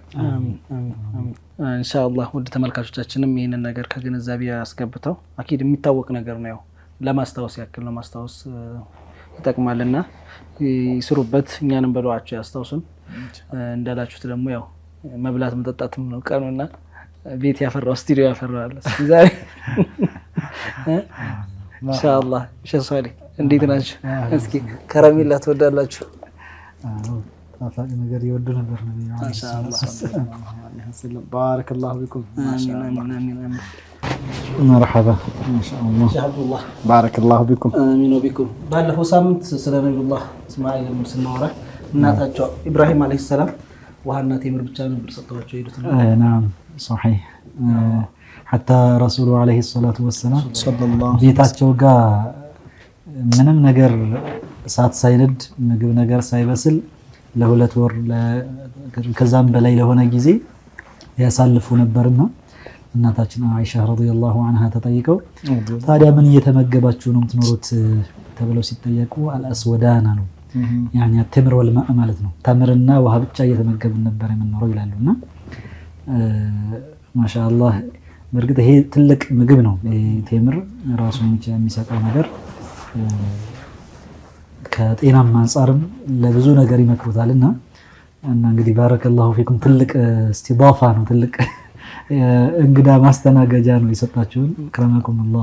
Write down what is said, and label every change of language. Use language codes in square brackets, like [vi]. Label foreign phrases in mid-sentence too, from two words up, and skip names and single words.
[am] አሚን አሚን። ኢንሻአላህ ውድ ተመልካቾቻችንም ይሄንን ነገር ከግንዛቤ ያስገብተው አኪድ የሚታወቅ ነገር ነው። ያው ለማስታወስ ያክል ነው፣ ማስታወስ ይጠቅማልና ይስሩበት። እኛንም በዱዓቸው ያስታውሱን። እንዳላችሁት ደግሞ ያው መብላት መጠጣትም ነው ቀኑና ቤት ያፈራው ስቱዲዮ ያፈራል ዛሬ ኢንሻአላህ። ሸሷሊ እንዴት ናችሁ? እስኪ ከረሜላ ትወዳላችሁ? ጣፋጭ ነገር ይወዱ ነበር ነው [ar] إن شاء الله. بارك الله بكم። [am] አሚን አሚን። [ar] مرحبا ما شاء الله [am] አብዱላህ [ar] بارك الله بكم። آمين وبكم። [am] ባለፈው ሳምንት ስለ ነብዩላህ እስማኤል ስናወራ እናታቸው ኢብራሂም አለይሂ ሰላም ውሃና ቴምር ብቻ ነበር ሰጥተዋቸው ሄዱት። [ar] نعم صحيح حتى رسول عليه الصلاة والسلام [am] ቤታቸው ጋር ምንም ነገር እሳት ሳይነድ ምግብ ነገር ሳይበስል ለሁለት ወር ከዛም በላይ ለሆነ ጊዜ ያሳልፉ ነበርና እናታችን አይሻ [ar] رضي الله عنها [am] ተጠይቀው ታዲያ ምን እየተመገባችሁ ነው የምትኖሩት ተብለው ሲጠየቁ አልአስወዳና ነው [ar] يعني التمر والماء [am] ማለት ነው። ተምርና ውሃ ብቻ እየተመገብን ነበር የምንኖረው ይላሉና ማሻአላህ በርግጥ ይሄ ትልቅ ምግብ ነው። ቴምር ራሱን የሚሰጠው ነገር ከጤናም አንፃርም ለብዙ ነገር ይመክሩታልና እና እንግዲህ [ar] بارك الله فيكم [am] ትልቅ እስቲዳፋ ነው፣ ትልቅ እንግዳ ማስተናገጃ ነው የሰጣችሁን። ከረመኩሙላህ።